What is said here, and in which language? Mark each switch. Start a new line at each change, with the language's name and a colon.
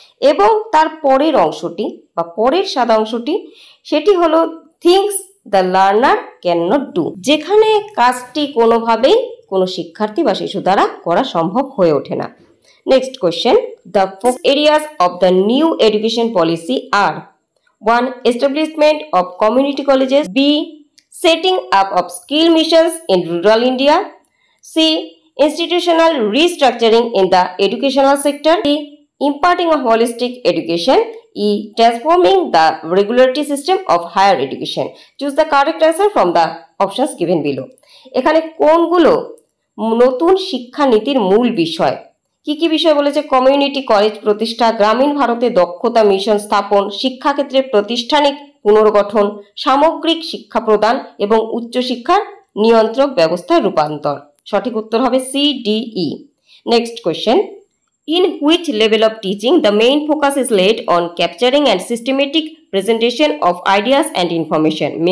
Bangla: এবং তার পরের অংশটি বা পরের সাদা অংশটি, সেটি হলো
English: things the learner can not do,
Bangla: যেখানে কাজটি কোনোভাবেই কোনো শিক্ষার্থী বা শিশু দ্বারা করা সম্ভব হয়ে ওঠে না।
English: Next question, the focus areas of the new education policy are 1. Establishment of community colleges, B. Setting up of skill missions in rural India, C. Institutional restructuring in the educational sector, D. Imparting a holistic education, E. Transforming the regulatory system of higher education. Choose the correct answer from the options given below.
Bangla: এখানে কোনগুলো নতুন শিক্ষানীতির মূল বিষয়? কি কি বিষয় বলেছে? Community college প্রতিষ্ঠা, গ্রামীণ ভারতে দক্ষতা মিশন স্থাপন, শিক্ষাক্ষেত্রে প্রাতিষ্ঠানিক পুনর্গঠন, সামগ্রিক শিক্ষা প্রদান এবং উচ্চশিক্ষার নিয়ন্ত্রক ব্যবস্থার রূপান্তর। সঠিক উত্তর হবে CDE।
English: Next question, in which level of teaching the main focus is laid on capturing and systematic presentation of ideas and information?